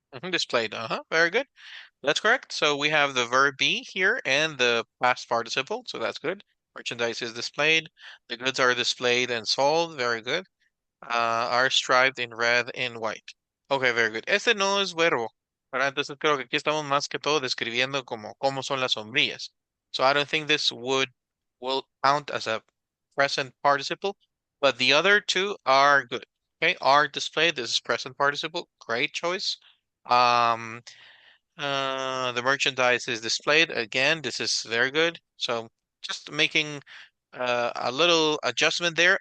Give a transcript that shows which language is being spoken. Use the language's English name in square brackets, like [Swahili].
[English] Displayed. Very good. That's correct. So we have the verb be here and the past participle. So that's good. Merchandise is displayed. The goods are displayed and sold. Very good. Are striped in red and white. Okay, very good. [Spanish] Este no es verbo, ¿verdad? Entonces creo que aquí estamos más que todo describiendo cómo son las sombrillas. [English] So I don't think this will count as a present participle, but the other two are good. Okay, are displayed. This is present participle. Great choice. Um, the merchandise is displayed. Again, this is very good. So just making a little adjustment there.